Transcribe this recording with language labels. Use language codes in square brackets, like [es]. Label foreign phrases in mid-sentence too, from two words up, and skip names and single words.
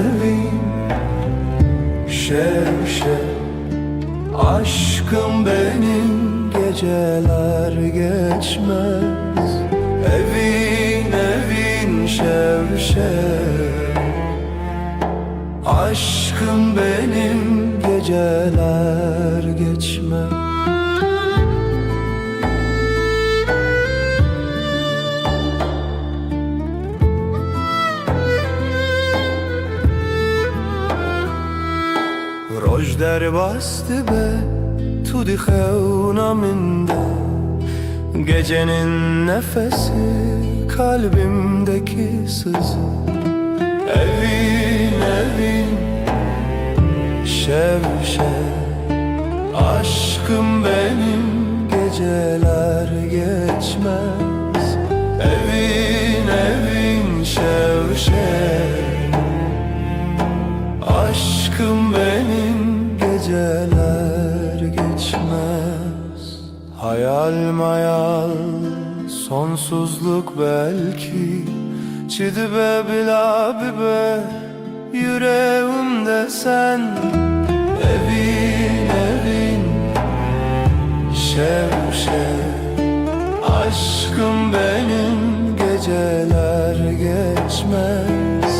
[tr] şev aşkım benim geceler geçmez [ku] evin şev [tr] aşkım benim geceler geçmez. [ku] Roj derbastı be, tu di xevna minde. [tr] Gecenin nefesi, kalbimdeki sızı. [ku] Evin evin, şev şev, [tr] aşkım benim, geceler geçmez. [ku] Evin evin, şev şev, [tr] aşkım benim, geceler geçmez. Hayal mayal, sonsuzluk belki. [ku] Çidibe bila bibe, [tr] yüreğimde sen. [ku] Evin evin, şev şev, [tr] aşkım benim, geceler geçmez.